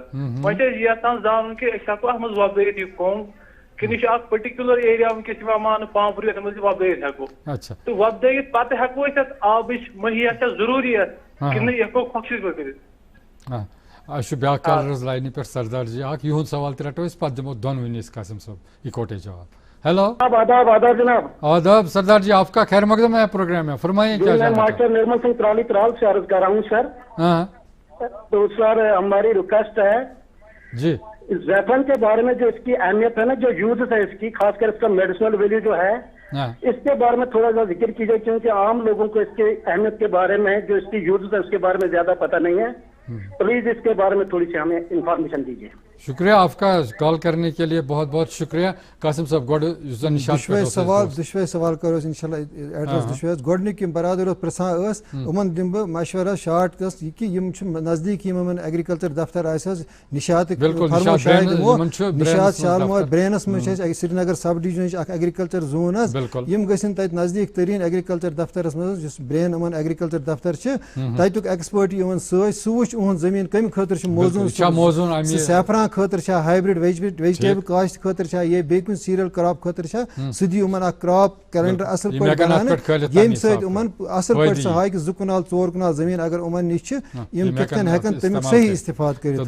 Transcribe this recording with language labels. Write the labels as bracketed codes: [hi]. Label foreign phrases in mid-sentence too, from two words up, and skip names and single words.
[ks] وۄنۍ چھِ أسۍ یژھان زانُن کہِ أسۍ ہٮ۪کو اَتھ منٛز وۄپدٲوِتھ یہِ کۄنٛگ کِنہٕ یہِ چھُ اکھ [en] particular area [ks] وٕنکیٚس یِوان ماننہٕ پامپُر یَتھ منٛز یہِ وۄپدٲوِتھ ہٮ۪کو تہٕ وۄپدٲوِتھ پتہٕ ہٮ۪کو أسۍ اَتھ آبٕچ مٔہیا چھا ضروٗریت کِنہٕ یہِ ہٮ۪کو خۄشِک پٲٹھۍ کٔرِتھ. اَسہِ چھُ بیٛاکھ کالر حظ لاینہِ پٮ۪ٹھ سردار جی اکھ یِہُنٛد سوال تہِ رَٹو أسۍ پتہٕ دِمو دۄنوٕنی أسۍ قاسم صٲب اِکوٹے جواب. [en] ہیلو [ur] آداب جناب. آداب سردار جی آپ کا خیر مقدم ہے پروگرام ہے فرمائیے کیا میں ماسٹر نرمل سنگھ ترالی ترال سے عرض کر رہا ہوں سر. تو سر ہماری ریکویسٹ ہے جی زیفران کے بارے میں جو اس کی اہمیت ہے نا جو یوز ہے اس کی خاص کر اس کا [en] medicinal value [ur] جو ہے اس کے بارے میں تھوڑا سا ذکر کیجیے کیونکہ عام لوگوں کو اس کی اہمیت کے بارے میں جو اس کی یوز ہے اس کے بارے میں زیادہ پتہ نہیں ہے. پلیز اس کے بارے میں تھوڑی سی ہمیں انفارمیشن دیجیے. شکریہ آپ کا کال کرنے کے لیے بہت بہت شکریہ. قاسم صاحب [ks] دشوے سوال کرو انشاء اللہ ایڈریس دشوے گۄڈنیُک یِم برادر اوس پرٛژھان ٲس یِمن دِمہٕ بہٕ مشورہ شاٹ گٔژھ یہِ کہِ یِم چھِ نزدیٖک یِمن ایگرِکلچر دفتر آسہِ حظ نِشاطٕکۍ نِشاط شالمور برینس منٛز چھِ اَسہِ سرینگر سب ڈِوجنٕچ اکھ [en] agriculture zone [ks] حظ یِم گژھن تتہِ نزدیٖک تریٖن ایگرِکلچر دفترس منٛز یُس برین یِمن ایگرِکلچر دفتر چھِ تتیُک ایکسپٲرٹ یِمن سۭتۍ سُہ وٕچھ اُہُنٛد زٔمیٖن کمہِ خٲطرٕ چھُ موزوٗن سیفران خٲطرٕ چھا [en] hybrid vegetable [ks] کاشت خٲطرٕ چھا یا بیٚیہِ کُنہِ [en] cereal crop [ks] خٲطرٕ چھا سُہ دِیہِ یِمن اکھ [en] crop calendar [ks] اصٕل پٲٹھۍ بناونہٕ ییٚمہِ سۭتۍ یِمن اصٕل پٲٹھۍ سُہ ہاے کہِ 2 کنال 4 کنال زٔمیٖن اگر یِمن نِش چھِ یِم کِتھ کٔنۍ ہٮ۪کن تمیُک صحیح استفاد کٔرِتھ.